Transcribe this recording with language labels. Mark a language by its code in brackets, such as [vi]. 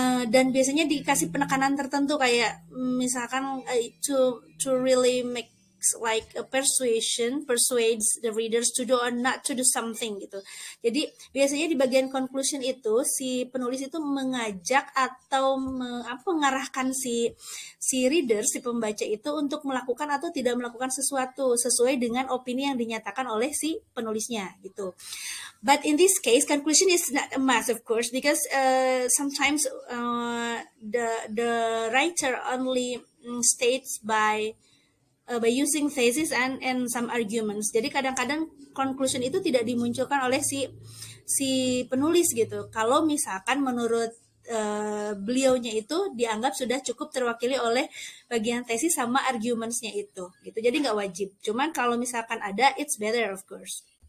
[id] Dan biasanya dikasih penekanan tertentu kayak misalkan [en] to really make like a persuades the readers to do or not to do something [id] gitu. Jadi biasanya di bagian conclusion itu si penulis itu mengajak atau mengarahkan si reader, si pembaca itu untuk melakukan atau tidak melakukan sesuatu sesuai dengan opini yang dinyatakan oleh si penulisnya gitu. [en] But in this case, conclusion is not a must, of course, because sometimes the writer only states by using thesis and some arguments. [id] Jadi kadang-kadang conclusion itu tidak dimunculkan oleh si penulis gitu. Kalau misalkan menurut beliaunya itu dianggap sudah cukup terwakili oleh bagian tesis sama argumentsnya itu gitu. Jadi nggak wajib. Cuman kalau misalkan ada, [en] it's better of course.